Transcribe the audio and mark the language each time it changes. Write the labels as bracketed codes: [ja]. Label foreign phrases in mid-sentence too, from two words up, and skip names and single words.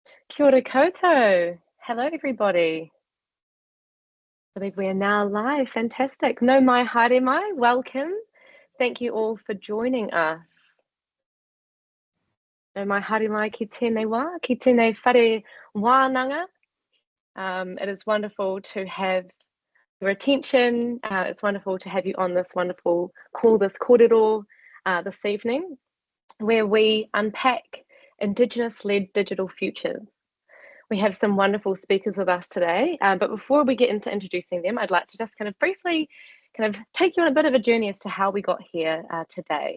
[mi] Kia ora koutou. [en] Hello, everybody. I believe we are now live. [mi] Fantastic. No mai, haere mai. [en] Welcome. Thank you all for joining us. [mi] No mai, haere mai ki tēnei wā, ki tēnei whare wānanga. [en] It is wonderful to have your attention. It's wonderful to have you on this wonderful call, this kōrero this evening, where we unpack Indigenous-led digital futures. We have some wonderful speakers with us today, but before we get into introducing them, I'd like to just briefly take you on a bit of a journey as to how we got here today.